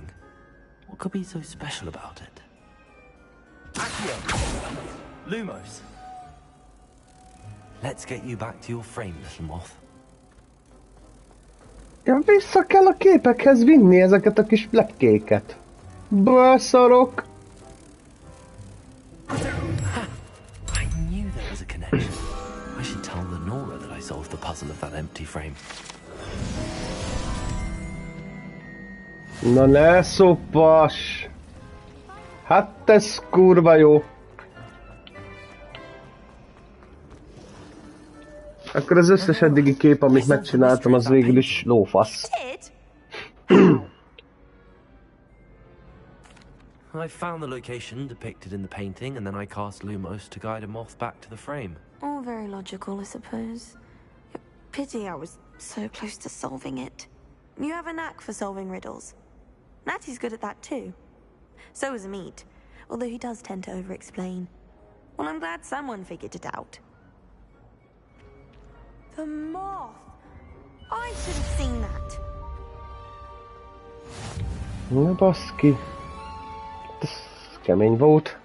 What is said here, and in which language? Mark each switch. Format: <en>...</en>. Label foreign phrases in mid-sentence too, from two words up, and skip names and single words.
<en>What could be so special about it? Accio! Lumos! Let's get you back to your frame, little moth.</en> <hu>Ja, vissza kell a képekhez vinni ezeket a kis lepkéket. Baszarok!</hu> <en>I should tell Lenora that I solved the puzzle of that empty frame.</en> <hu>Na ne szoppas! Hát ez kurva jó! Akkor az összes eddigi kép, amit megcsináltam, az végül is lófasz.</hu> <en>I found the location depicted in the painting, and then I cast Lumos to guide a moth back to the frame. All very logical, I suppose. Pity I was so close to solving it. You have a knack for solving riddles. Natty's good at that too. So is Amit, although he does tend to over-explain. Well, I'm glad someone figured it out. The moth! I should have seen that!</en> <hu>Na baszki. Ez kemény volt.</hu>